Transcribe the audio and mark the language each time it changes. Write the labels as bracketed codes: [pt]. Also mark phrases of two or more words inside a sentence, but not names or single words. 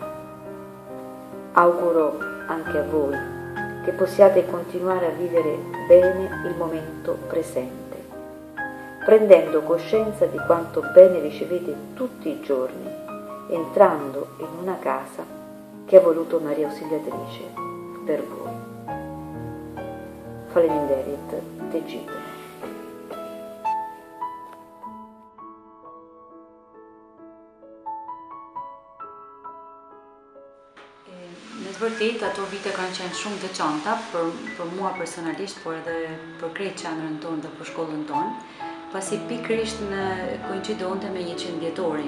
[it] Auguro anche a voi che possiate continuare a vivere bene il momento presente, prendendo coscienza di quanto bene ricevete tutti i giorni, entrando in una casa che ha voluto Maria Ausiliatrice per voi. [sq] Faleminderit të gjithë. Në të vërtetë, ato vite kanë qenë shumë të veçanta për mua personalisht, por edhe për krejt qendrën tonë dhe për shkollën tonë, pasi pikërisht në koincidonte me 100 vjetorin.